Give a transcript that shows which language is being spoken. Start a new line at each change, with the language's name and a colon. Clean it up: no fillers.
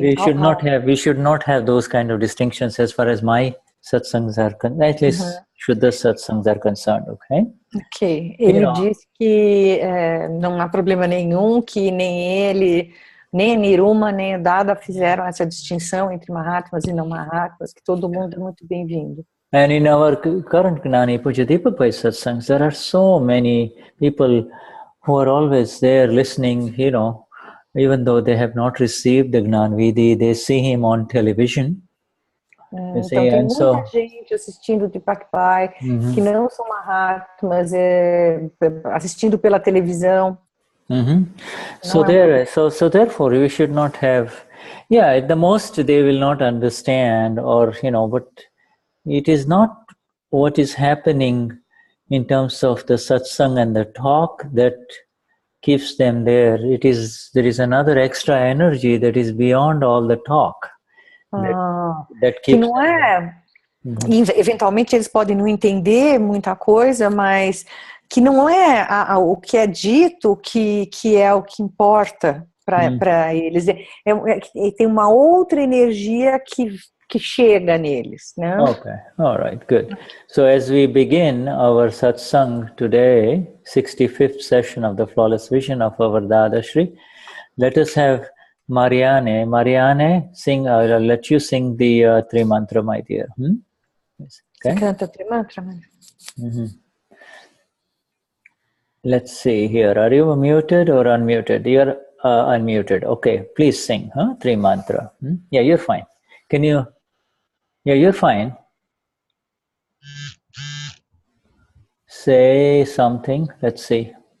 English: We should not have those kind of distinctions as far as my satsangs are concerned, at least Shuddha satsangs are concerned, okay? Ok.
Portuguese: Ele disse que não há problema nenhum, que nem ele, nem a Niruma, nem a Dada fizeram essa distinção entre Mahatmas e não Mahatmas, que todo mundo é muito bem-vindo.
English: And in our current Gnani Purush Dadashri satsangs, there are so many people who are always there listening, even though they have not received the Gnan Vidhi, they see him on television.
Portuguese: Então tem muita gente assistindo de Deepak Bhai que não são Mahatmas, assistindo pela televisão.
English: So therefore we should not have, at the most they will not understand, but it is not what is happening in terms of the satsang and the talk that keeps them there. There is another extra energy that is beyond all the talk. That
Portuguese: que não é, eventualmente eles podem não entender muita coisa, mas que não é o que é dito que é o que importa para eles. Tem uma outra energia que chega neles, né?
English: Okay, all right, good. So as we begin our satsang today, 65th session of the Flawless Vision of our Dadashri, let us have Marianne, sing. I'll let you sing the three mantra, my dear.
Portuguese: Okay. Você canta three mantra,
English: Let's see here. Are you muted or unmuted? You're unmuted. Okay, please sing. Huh? Three mantra. Yeah, you're fine. Can you? Yeah, you're fine. Say something. Let's see.